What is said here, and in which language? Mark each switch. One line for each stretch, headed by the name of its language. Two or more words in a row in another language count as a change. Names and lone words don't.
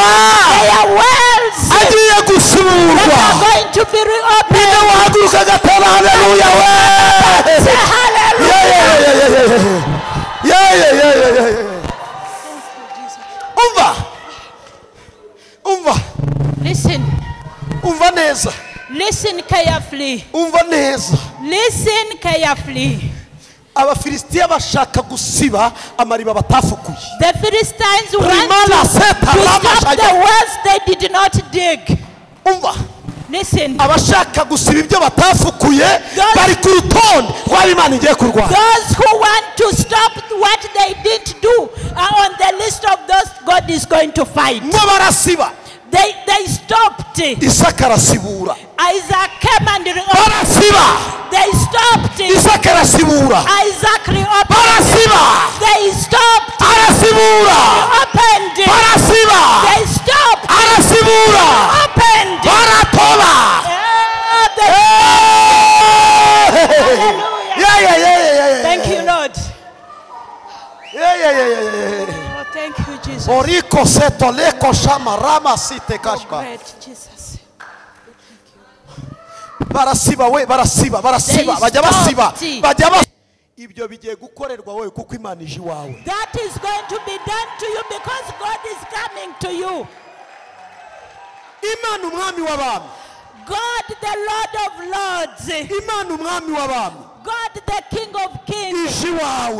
English: They are wells that are going to be reopened. Say hallelujah.
Kinyarwanda: Umva.
English: Listen.
Kinyarwanda: Umva neza.
English: Listen carefully.
Kinyarwanda: Umva neza.
English: Listen carefully.
Kinyarwanda: Abafilistiya bashaka gusiba amariba batafukuye.
English: The Philistines want to stop the wells they did not dig.
Kinyarwanda: Umva.
English: Listen.
Kinyarwanda: Abashaka gusiba ibyo batafukuye bari ku rutonde rw'Imana igiye kurwanya.
English: Those who want to stop what they didn't do are on the list of those God is going to fight.
Kinyarwanda: Ngo barasiba.
English: They stopped.
Kinyarwanda: Isaka arasibura.
English: Isaac came and
Kinyarwanda: barasiba.
English: They stopped.
Kinyarwanda: Isaka arasibura.
English: Isaac reopened.
Kinyarwanda: Barasiba.
English: They stopped.
Kinyarwanda: Arasibura.
English: Opened.
Kinyarwanda: Barasiba.
English: They stopped.
Kinyarwanda: Arasibura.
English: Opened.
Kinyarwanda: Baratoba.
English: Hallelujah. Thank you, Lord. Yeah. Oh, thank you, Jesus. Oriko seto leko shama rama site kashba. Great Jesus.
Kinyarwanda: Barasiba we barasiba bajya basiba ibyo bigiye gukorerwa wowe kuko Imana ije iwawe.
English: That is going to be done to you because God is coming to you.
Kinyarwanda: Imana umwami w'abami.
English: God the Lord of Lords.
Kinyarwanda: Imana umwami w'abami.
English: God the King of Kings.
Kinyarwanda: Ije iwawe.